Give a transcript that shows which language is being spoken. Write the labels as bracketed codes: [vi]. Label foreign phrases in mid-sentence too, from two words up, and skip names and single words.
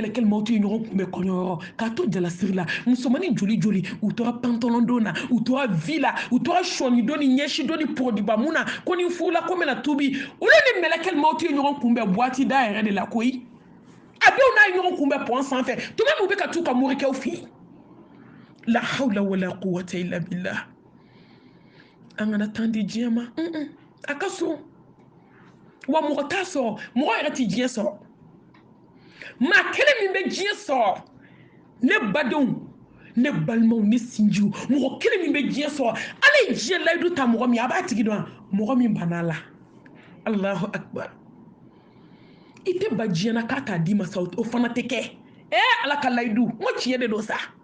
[bm] mɛlɛkɛl mawuti ye ɲɔgɔn kunbɛn kɔɲɔyɔrɔ k'a to jalasiri la musomanin joli joli u tora pantalon don na u tora vi la u tora sɔni don ni ɲɛsi don ni pɔgɔdiba mun na ko ni n furula ko n bɛna tuubi olu ni mɛlɛkɛl mawuti ye ɲɔgɔn kunbɛn buwati da yɛrɛ de la koyi a dɔw n'a ye ɲɔgɔn kunbɛn pɔn sanfɛ tuma min u bɛ ka t'u ka morikɛw fɛ yen [ar] لا حول ولا قوة إلا بالله [bm] an kana tan di diɲɛ ma a ka so wa mɔgɔ t'a sɔrɔ mɔgɔ yɛrɛ tɛ diɲɛ sɔrɔ maa kelen min bɛ diɲɛ sɔrɔ ne badenw ne balimaw ne sinjiw mɔgɔ kelen min bɛ diɲɛ sɔrɔ ala ye diɲɛ layidu ta mɔgɔ min a b'a tigi dɔn mɔgɔ min banna la [ar] الله أكبر [bm] i tɛ ba diɲɛ na k'a t'a d'i ma sa o fana tɛ kɛ ala ka layidu n ko tiɲɛ de don sa